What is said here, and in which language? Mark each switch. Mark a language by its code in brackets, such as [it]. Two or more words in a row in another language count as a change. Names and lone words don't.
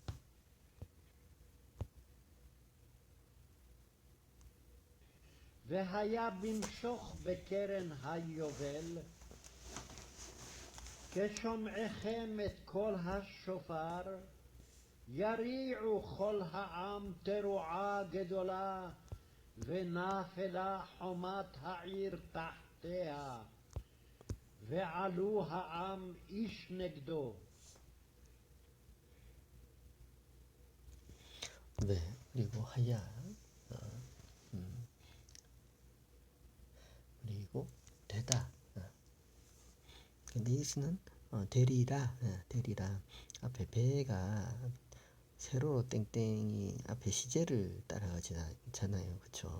[he] והיה במשוך בקרן היובל, כשומעכם את קול השופר, יריעו כל העם תרועה גדולה, ונפלה חומת העיר תחתיה, ועלו העם איש נגדו. [ko] 네, 그리고 하야, 그리고 되다. 근데 이스는 되리라. 앞에 배가 세로 땡땡이 앞에 시제를 따라가잖아요, 그렇죠?